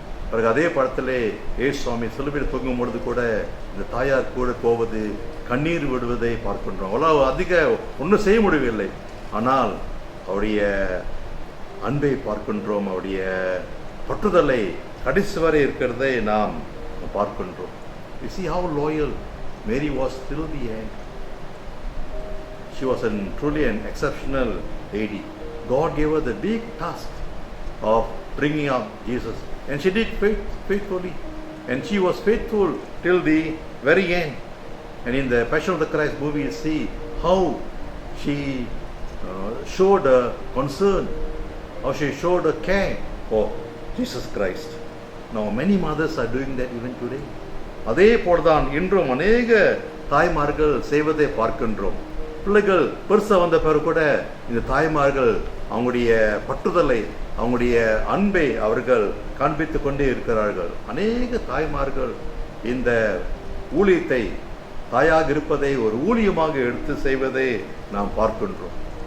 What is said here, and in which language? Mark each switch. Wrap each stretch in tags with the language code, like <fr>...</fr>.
<ta>பிறகு அதே படத்திலே இயேசு சுவாமி சிலுவையில் தூங்கும் பொழுது கூட இந்த தாயார் கூட போவது, கண்ணீர் விடுவதை பார்க்கின்றோம். அவ்வளவு அதிக ஒன்றும் செய்ய முடியவில்லை, ஆனால் அவருடைய அன்பை பார்க்கின்றோம், அவருடைய பற்றுதலை கடைசி வரை இருக்கிறதை நாம் பார்க்கின்றோம்.</ta> <en>You see how loyal Mary was till the end. She was truly an exceptional lady. God gave her the big task of bringing up Jesus, and she did faithfully, and she was faithful till the very end. And in the Passion of the Christ movie, you see how she showed a concern, how she showed a care for Jesus Christ. Now many mothers are doing that even today.</en> <ta>அதே போலதான் இன்றும் அநேக தாய்மார்கள் செய்வதை பார்க்கின்றோம். பிள்ளைகள் பெருசாக வந்த பிறகு கூட இந்த தாய்மார்கள் அவங்களுடைய பற்றுதலை, அவங்களுடைய அன்பை அவர்கள் காண்பித்து கொண்டே இருக்கிறார்கள். அநேக தாய்மார்கள் இந்த ஊழியத்தை, தாயாக இருப்பதை ஒரு ஊழியமாக எடுத்து செய்வதை நாம் பார்க்கின்றோம்.</ta>